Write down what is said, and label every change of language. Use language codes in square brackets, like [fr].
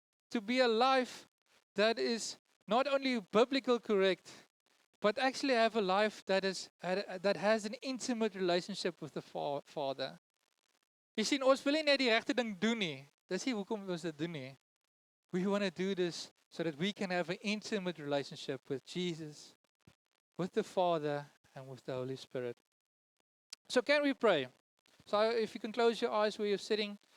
[en] To be a life that is not only biblical correct, but actually have a life that has an intimate relationship with the Father. [af] Jy sien, ons wil nie net die regte ding doen nie. Dis nie hoekom ons dit doen nie. [en] We want to do this so that we can have an intimate relationship with Jesus, with the Father, and with the Holy Spirit. So can we pray? So if you can close your eyes where you're sitting.